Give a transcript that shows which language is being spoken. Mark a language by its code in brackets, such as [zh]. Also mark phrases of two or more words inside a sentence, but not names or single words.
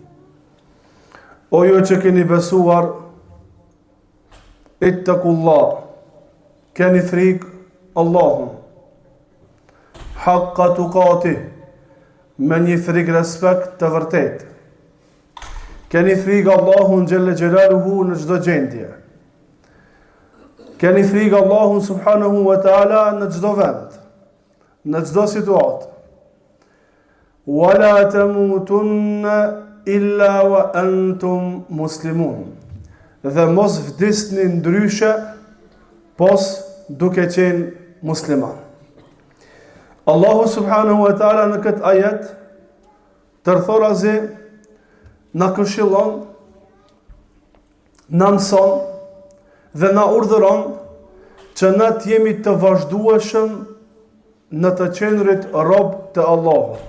[sq] O ju që keni besuar, ittaqullah, keni frikë Allahun, [ar] حق تقاته, [sq] me një frikë respekt të vërtet. Keni frikë Allahun [ar] جل جلاله [sq] në çdo gjendje. Keni frikë Allahun [ar] سبحانه وتعالى [sq] në çdo vend, në çdo situatë. [ar] ولا تموتن إلا وأنتم مسلمون. [sq] Dhe mos vdisni ndryshe pos duke qenë musliman. Allahu [ar] سبحانه وتعالى [sq] në këtë ajet tërthorazi na këshillon, na mëson dhe na urdhëron që na të jemi të vazhdueshëm në të qenurit rob të Allahut.